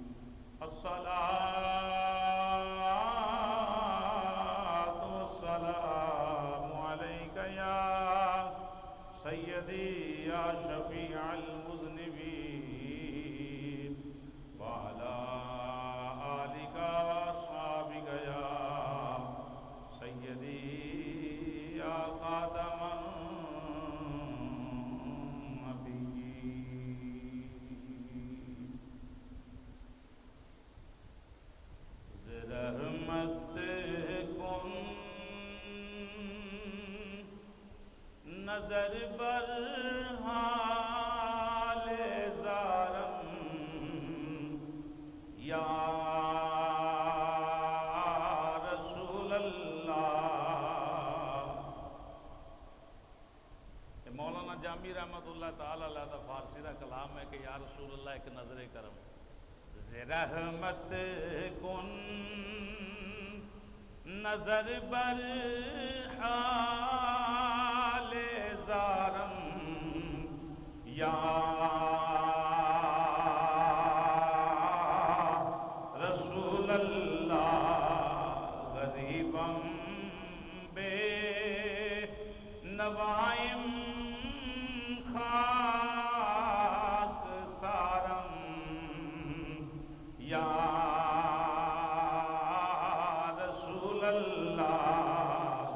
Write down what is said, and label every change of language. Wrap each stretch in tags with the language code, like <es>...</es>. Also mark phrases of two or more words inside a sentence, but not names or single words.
<ar>الصلاة والسلام عليك يا سيدي يا شفيع المذنبين وعلى آلك وأصحابك يا سيدي يا خاتم النبيين.</ar> <fa>رحمت کن نظر بر حال زارم</fa> <ar>یا رسول اللہ.</ar> <pa>مولانا جامی</pa> <ar>رحمت اللہ تعالی علیہ</ar> <pa>دا فارسی دا کلام ہے کہ</pa> <ar>یا رسول اللہ</ar> <pa>ایک نظر کرم.</pa> <fa>رحمت کن نظر بر حال زارم</fa> <ar>یا رسول اللہ.</ar> <fa>غریبم بے نوائم خاک سارم</fa> <ar>یا رسول اللہ.</ar>